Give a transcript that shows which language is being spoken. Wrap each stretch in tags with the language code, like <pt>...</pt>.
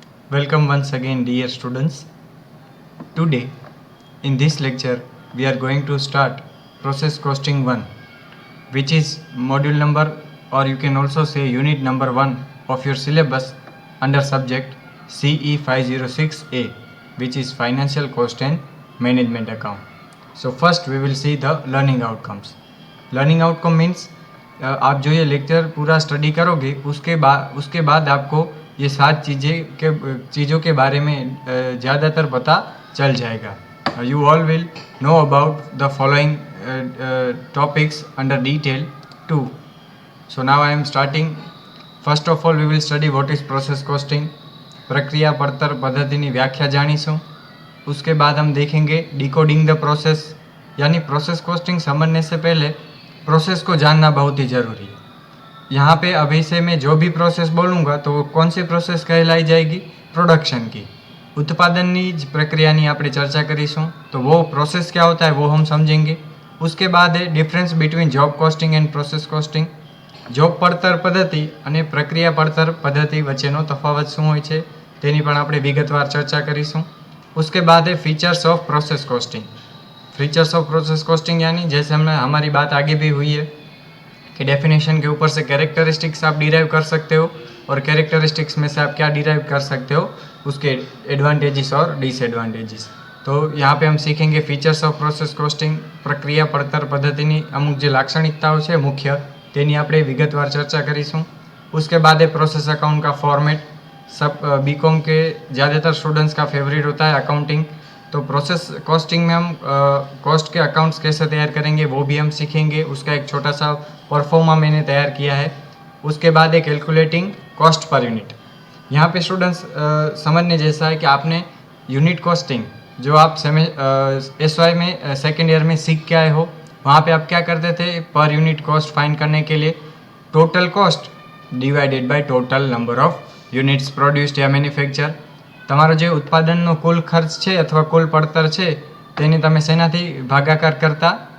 <en>Welcome once again, dear students. Today, in this lecture, we are going to start Process Costing 1, which is module number, or you can also say unit number 1 of your syllabus under subject CE 506A, which is Financial Cost and Management Account. So first we will see the learning outcomes. Learning outcome means</en> <hi>आप जो ये lecture पूरा study करोगे उसके बाद आपको ये 7 चीज़ों के बारे में ज़्यादातर पता चल जाएगा.</hi> <en>You all will know about the following topics under detail too. So now I am starting. First of all, we will study what is process costing.</en> <gu>प्रक्रिया पड़तर पद्धतिनी व्याख्या जानीशुं.</gu> <hi>उसके बाद हम देखेंगे डिकोडिंग द प्रोसेस, यानी प्रोसेस कॉस्टिंग समझने से पहले प्रोसेस को जानना बहुत ही ज़रूरी है. यहाँ पे अभी से मैं जो भी प्रोसेस बोलूँगा तो वो कौन सी प्रोसेस कहलाई जाएगी? प्रोडक्शन की,</hi> <gu>उत्पादननी ज प्रक्रियानी આપણે ચર્ચા કરીશું.</gu> <hi>तो वो प्रोसेस क्या होता है वो हम समझेंगे. उसके बाद है difference between job costing and process costing.</hi> <gu>Job પડતર પદ્ધતિ અને પ્રક્રિયા પડતર પદ્ધતિ વચ્ચેનો તફાવત શું હોય છે તેની પણ આપણે વિગતવાર ચર્ચા કરીશું.</gu> <hi>उसके बाद है features of process costing. Features of process costing यानी जैसे हमने हमारी बात आगे भी हुई है कि डेफिनेशन के ऊपर से कैरेक्टरिस्टिक्स आप डिराइव कर सकते हो और कैरेक्टरिस्टिक्स में से आप क्या डिराइव कर सकते हो, उसके एडवांटेजेस और डिसएडवांटेजेस. तो यहाँ पे हम सीखेंगे फीचर्स ऑफ प्रोसेस कॉस्टिंग.</hi> <gu>प्रक्रिया પડતર પદ્ધતિની અમુક જે લાક્ષણિકતાઓ છે મુખ્ય તેની આપણે વિગતવાર ચર્ચા કરીશું.</gu> <hi>उसके बाद है प्रोसेस अकाउंट का फॉर्मेट. सब बीकॉम के ज़्यादातर स्टूडेंट्स का फेवरेट होता है अकाउंटिंग. तो प्रोसेस कॉस्टिंग में हम कॉस्ट के अकाउंट्स कैसे तैयार करेंगे वो भी हम सीखेंगे. उसका एक छोटा सा परफॉर्मा मैंने तैयार किया है. उसके बाद है कैलकुलेटिंग कॉस्ट पर यूनिट. यहाँ पे स्टूडेंट्स समझने जैसा है कि आपने यूनिट कॉस्टिंग जो आप SY में सेकेंड ईयर में सीख के आए हो, वहाँ पे आप क्या करते थे? पर यूनिट कॉस्ट फाइंड करने के लिए total cost divided by total number of units produced yeah manufacture.</hi> <gu>તમારો જે ઉત્પાદનનો કુલ ખર્ચ છે અથવા કુલ પડતર છે તેને તમે શેનાથી ભાગાકાર કરતા?</gu>